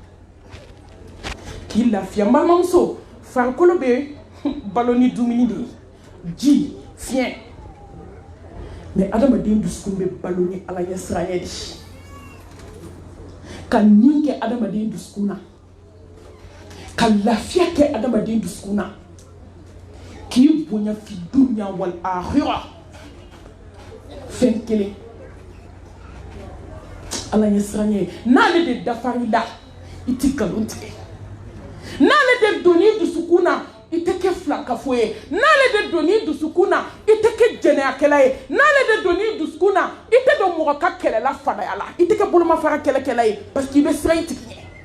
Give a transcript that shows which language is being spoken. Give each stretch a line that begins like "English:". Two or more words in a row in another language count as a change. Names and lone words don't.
Bambara: k'i lafiya n balimamuso farikolo bɛ balo ni dumuni de ye ji fiɲɛ mɛ adamaden dusukun bɛ balo ni ala ɲɛ siran ɲɛ de ka nin kɛ adamaden dusukun na ka lafiya kɛ adamaden dusukun na k'i bonya fi
Arabic: الدنيا والآخرة
Bambara: fɛn kelen ala ɲɛ siran ɲɛ n'ale de dafari la i tɛ nkalon tigɛ n'ale de donni dusukun na i tɛ kɛ filakafo ye n'ale de donni dusukun na i tɛ kɛ jɛnɛyakɛla ye n'ale de donni dusukun na i tɛ don mɔgɔ ka kɛlɛla fadaya la i tɛ kɛ bolomafara kɛlɛkɛla ye
French: parce que
Bambara: i bɛ siran i tigi ɲɛ